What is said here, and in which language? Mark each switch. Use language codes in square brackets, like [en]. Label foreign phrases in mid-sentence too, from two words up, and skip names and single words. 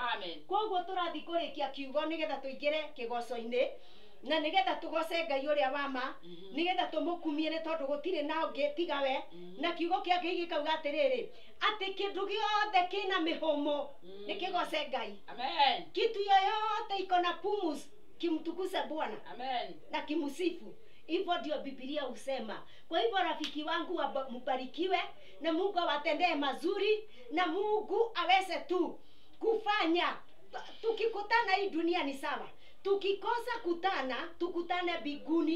[ki] Koguo turathi kurikia kiugo nigetha tuingire kigoco-ini na nigetha tugoce Ngai uria wama, nigetha tumukumie ni tondu gutire na ungi tiga we. Na kiugo kia Ngai gikauga atiriri ati kindu giothe kina mihumo nikigoce Ngai. [sw] Kitu yoyote iko na pumus kimtukuze Bwana na kimusifu. Hivyo ndio Biblia husema. Kwa hivyo rafiki wangu mbarikiwe na Mungu awatendee mazuri na Mungu aweze tu kufanya. Tukikutana hii dunia ni sawa, tukikosa kutana tukutane biguni.